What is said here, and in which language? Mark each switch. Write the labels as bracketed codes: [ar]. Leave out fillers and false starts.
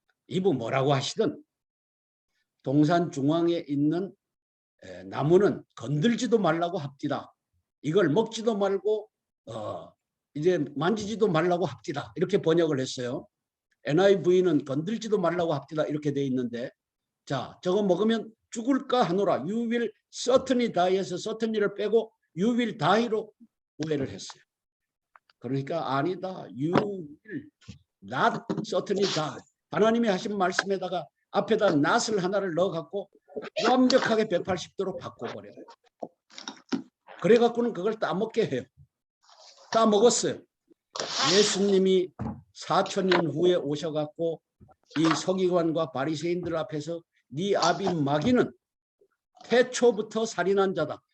[ko] 이브 뭐라고 하시든 동산 중앙에 있는 나무는 건들지도 말라고 합디다. 이걸 먹지도 말고 이제 만지지도 말라고 합디다. 이렇게 번역을 했어요. NIV는 건들지도 말라고 합디다 이렇게 돼 있는데, 자, 저거 먹으면 죽을까 하노라. [en] You will certainly die에서 certainly를 [ko] 빼고 [en] you will die로 [ko] 오해를 했어요. 그러니까 아니다. [en] You will not certainly die. [ko] 하나님이 하신 말씀에다가 앞에다 not을 하나를 넣어갖고 완벽하게 180도로 바꿔버려요. 그래갖고는 그걸 따먹게 해요. 따먹었어요. 예수님이 4000년 후에 오셔갖고 이 서기관과 바리새인들 앞에서 네 아비 마귀는 태초부터 살인한 자다.